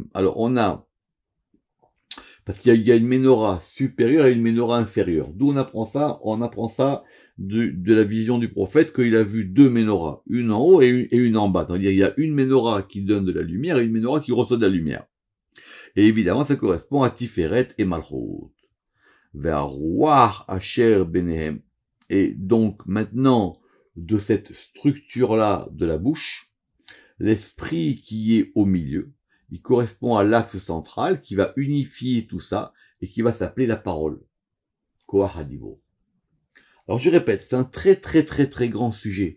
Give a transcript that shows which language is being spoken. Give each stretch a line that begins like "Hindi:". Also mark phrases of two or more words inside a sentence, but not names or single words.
French: Alors on a, parce qu'il y a une menorah supérieure et une menorah inférieure. D'où on apprend ça? On apprend ça de la vision du prophète, qu'il a vu 2 menorahs, une en haut et une en bas. C'est-à-dire il y a une menorah qui donne de la lumière et une menorah qui reçoit de la lumière. Et évidemment ça correspond à Tiferet et Malchut.
Hebrew: והרוח אשר ביניהם.
French: Et donc maintenant, de cette structure-là de la bouche, l'esprit qui est au milieu, il correspond à l'axe central qui va unifier tout ça et qui va s'appeler la parole.
Hebrew: כח הדיבור.
French: Alors je répète, c'est un très très très très grand sujet.